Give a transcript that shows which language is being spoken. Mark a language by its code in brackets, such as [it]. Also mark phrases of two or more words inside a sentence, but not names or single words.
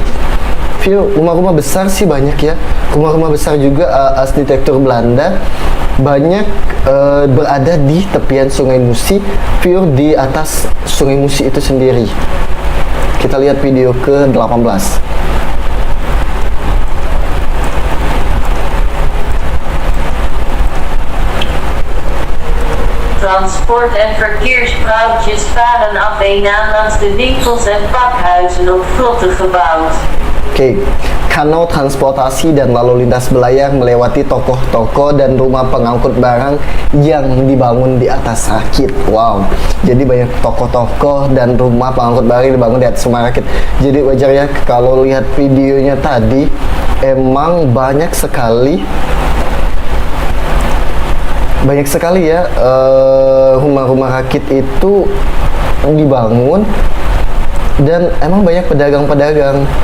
[id] View rumah-rumah besar sih banyak ya, rumah-rumah besar juga arsitektur Belanda banyak berada di tepian Sungai Musi, View di atas Sungai Musi itu sendiri. Kita lihat video ke-18. [nl] Transport- en verkeersprauwtjes varen af en aan langs de winkels en pakhuizen op vlotten gebouwd. [id] Oke, kanal transportasi dan lalu lintas belayar melewati toko-toko dan rumah pengangkut barang yang dibangun di atas rakit. Wow, jadi banyak toko-toko dan rumah pengangkut barang yang dibangun di atas rumah rakit. Jadi wajar ya kalau lihat videonya tadi, emang banyak sekali ya rumah-rumah rakit itu dibangun, dan emang banyak pedagang-pedagang.